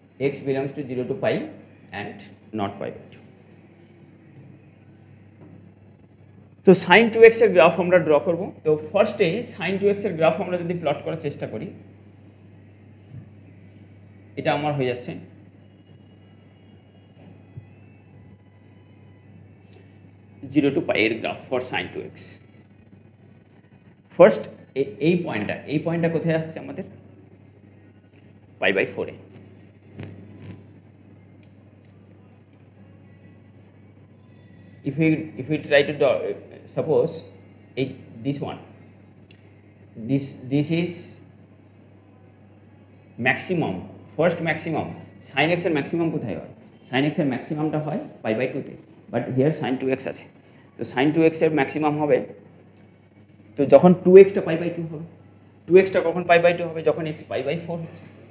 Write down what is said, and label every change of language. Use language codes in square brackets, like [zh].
[en] x belongs to 0 to pi and not pi/2. [bn] তো sin 2x এর graph আমরা draw করব। তো ফার্স্টে sin 2x এর গ্রাফ আমরা যদি প্লট করার চেষ্টা করি, এটা আমার হয়ে যাচ্ছে 0 to pi এর graph for sin 2x। First এই পয়েন্টটা কোথায় আসছে আমাদের? pi/4 A. [en] If we try to suppose this one, this is maximum, first maximum. [bn] sin x এর maximum কোথায় হয়? sin x এর maximumটা হয় pi/2 তে, বাট হিয়ার sin 2x আছে। তো sin 2x এর maximum হবে, তো যখন 2x টা pi/2 হবে, 2x টা কখন pi/2 হবে? যখন x pi/4 হচ্ছে।